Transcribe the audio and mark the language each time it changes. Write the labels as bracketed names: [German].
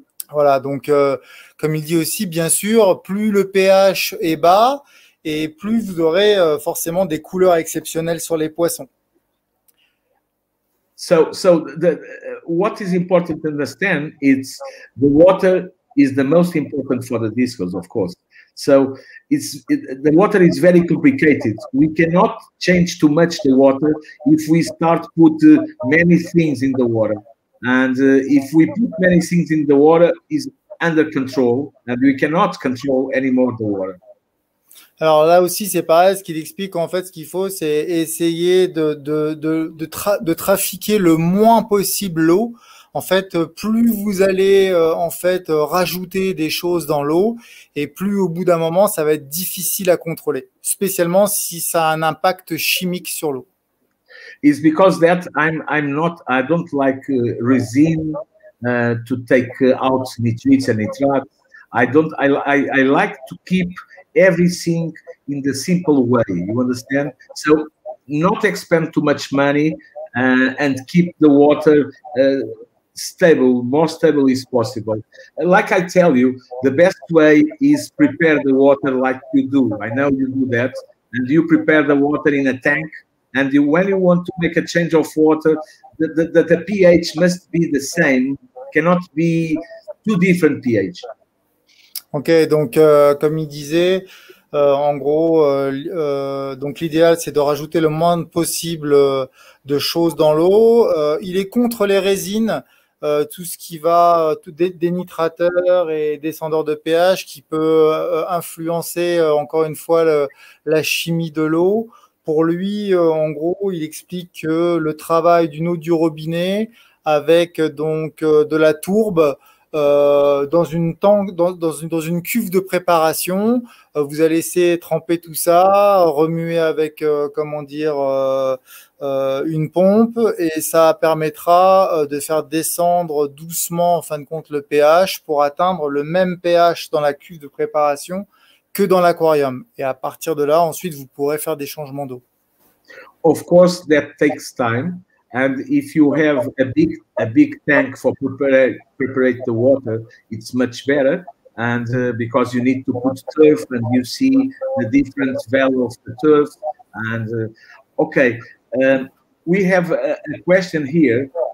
[French] Voilà, donc comme il dit aussi, bien sûr, plus le pH est bas et plus vous aurez forcément des couleurs exceptionnelles sur les poissons. [English] So what is important to understand is the water is the most important for the discus, of course. So the water is very complicated. We cannot change too much the water if we start put many things in the water. And if we put many things in the water, is under control, and we cannot control anymore the water. [French] Alors là aussi, c'est pareil, ce qu'il explique en fait, ce qu'il faut, c'est essayer de trafiquer le moins possible l'eau. En fait, plus vous allez en fait rajouter des choses dans l'eau, et plus au bout d'un moment, ça va être difficile à contrôler, spécialement si ça a un impact chimique sur l'eau. [English] It's because that I don't like resin to take out nitrates and nitrates. I like to keep everything in the simple way, you understand? So not expend too much money and keep the water stable, more stable as possible. Like I tell you, the best way is prepare the water like you do. I know you do that, and you prepare the water in a tank, and when you want to make a change of water, the pH must be the same, cannot be two different pH. [French] Ok, donc comme il disait, en gros, donc l'idéal c'est de rajouter le moins possible de choses dans l'eau. Il est contre les résines, tout ce qui va, des nitrateurs et descendeurs de pH qui peut influencer encore une fois la chimie de l'eau. Pour lui, en gros, il explique que le travail d'une eau du robinet avec donc de la tourbe dans une cuve de préparation, vous allez laisser tremper tout ça, remuer avec comment dire une pompe, et ça permettra de faire descendre doucement en fin de compte le pH pour atteindre le même pH dans la cuve de préparation que dans l'aquarium. Et à partir de là, ensuite, vous pourrez faire des changements d'eau. [English] Of course, that takes time. And if you have a big tank for prepare the water, it's much better. And because you need to put turf, and you see the different value of the turf. And okay, we have a question here.